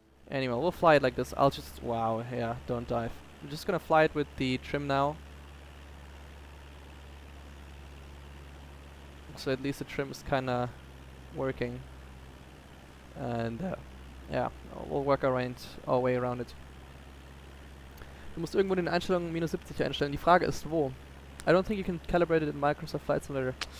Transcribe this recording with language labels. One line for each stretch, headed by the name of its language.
English: Anyway, we'll fly it like this. I'll just, wow, yeah, don't dive. I'm just gonna fly it with the trim now. So at least the trim is kinda working. And yeah, we'll work our way around it.
German: Du musst irgendwo in den Einstellungen minus 70 einstellen. Die Frage ist, wo?
English: I don't think you can calibrate it in Microsoft Flight Simulator.